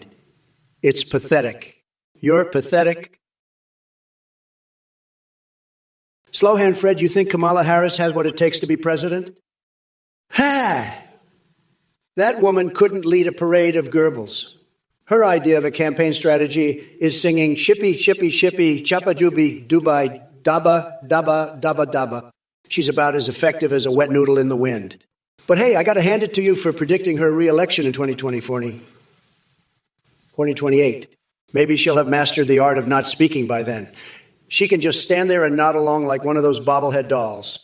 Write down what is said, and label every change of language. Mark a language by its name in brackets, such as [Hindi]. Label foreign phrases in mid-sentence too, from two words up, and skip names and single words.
[English] It's pathetic. You're pathetic. Slowhand Fred, you think Kamala Harris has what it takes to be president? Ha! That woman couldn't lead a parade of Goebbels. Her idea of a campaign strategy is singing shippy, shippy, shippy, chappa jubi, dubai, daba, daba, daba, daba. She's about as effective as a wet noodle in the wind. But hey, I got to hand it to you for predicting her re-election in 2028. Maybe she'll have mastered the art of not speaking by then. She can just stand there and nod along like one of those bobblehead dolls.